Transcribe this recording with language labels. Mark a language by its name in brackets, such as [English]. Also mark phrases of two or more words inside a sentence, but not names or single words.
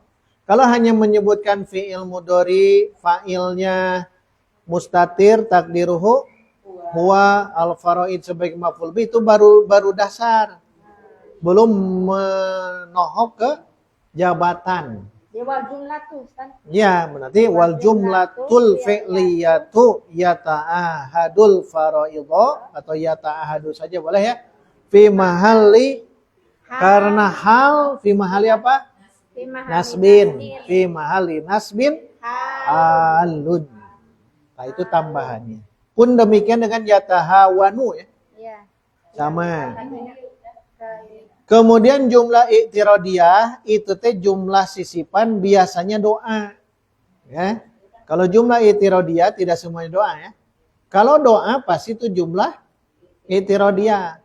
[Indonesian] Kalau hanya menyebutkan [Arabic] فعل مضارع, [Indonesian] fa'ilnya mustatir, [Arabic] تقديره هو الفرائض [Indonesian] sebagai [Arabic] مفعول به, [Indonesian] itu baru dasar. Belum menohok ke jabatan. [Arabic] والجملة kan? [Indonesian] Ya, berarti [Arabic] والجملة الفعلية يتعاهد الفرائض, [Indonesian] atau yata'ahadu saja boleh ya. [Arabic] في محل, [Indonesian] karena [Arabic] حال في محل [Indonesian] apa? [Arabic] Nasbin. في محل نصب حال. [Indonesian] Nah, itu tambahannya. Pun demikian dengan yatahawanu ya. Sama. Kemudian [Arabic] جملة اعتراضية [Indonesian] itu teh jumlah sisipan, biasanya doa. Ya. Kalau [Arabic] جملة اعتراضية [Indonesian] tidak semuanya doa ya. Kalau doa pasti itu [Arabic] جملة اعتراضية.